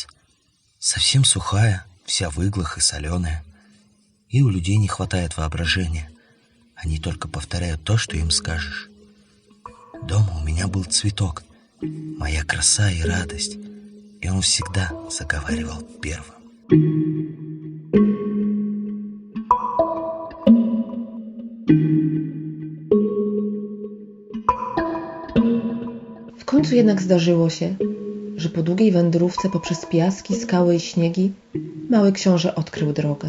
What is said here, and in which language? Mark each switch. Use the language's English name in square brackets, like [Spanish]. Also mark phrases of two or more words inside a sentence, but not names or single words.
[Russian] «Совсем сухая, вся в иглах и соленая. И у людей не хватает воображения. Они только повторяют то, что им скажешь. Дома у меня был цветок, моя краса и радость, и он всегда заговаривал первым». [Polish] W końcu jednak zdarzyło się, że po długiej wędrówce poprzez piaski, skały i śniegi mały książę odkrył drogę.